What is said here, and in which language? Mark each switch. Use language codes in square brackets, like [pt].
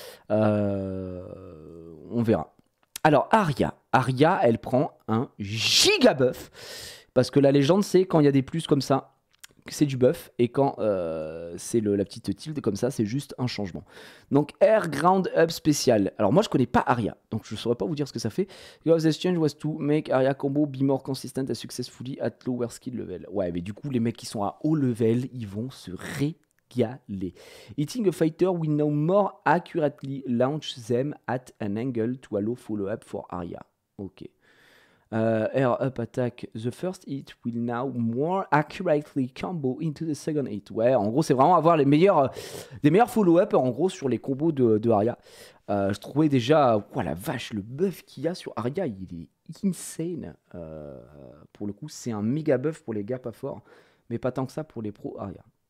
[fr] On verra. Alors Arya, elle prend un giga buff, parce que la légende c'est quand il y a des plus comme ça, c'est du buff, et quand c'est la petite tilde comme ça, c'est juste un changement. Donc Air Ground Up spécial. Alors moi je connais pas Arya, donc je saurais pas vous dire ce que ça fait. [en] The change was to make Arya combo be more consistent and successfully at lower skill level. [fr] Ouais, mais du coup les mecs qui sont à haut level, ils vont se régaler. [en] Hitting a fighter will now more accurately launch them at an angle to allow follow-up for Arya. Ok. Air up attack, the first hit will now more accurately combo into the second hit. [fr] Ouais, en gros, c'est vraiment avoir des meilleurs follow-up en gros sur les combos de Arya. Je trouvais déjà, oh la vache, le buff qu'il y a sur Arya, il est insane. Pour le coup, c'est un méga buff pour les gars pas forts, mais pas tant que ça pour les pros Arya.